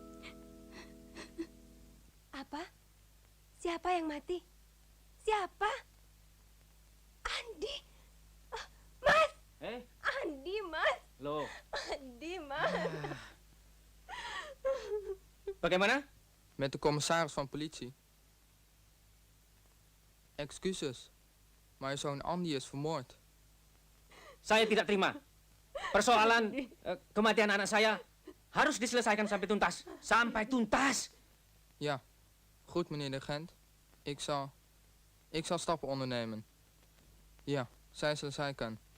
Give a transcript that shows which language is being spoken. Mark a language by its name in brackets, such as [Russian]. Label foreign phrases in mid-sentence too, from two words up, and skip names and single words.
[Indonesian] Apa? Siapa yang mati? Siapa? Andi. Mas! Andi, Mas. Loh, Andi, Mas. bagaimana? [Dutch] Met de commissaris van politie. Excuses, maar zoon Andy is vermoord. [Indonesian] Saya tidak terima. Persoalan kematian anak saya harus diselesaikan sampai tuntas. Sampai tuntas. [Dutch] Ja, goed meneer de agent. Ik zal stappen ondernemen. [Indonesian] Ja, zij selesaikan.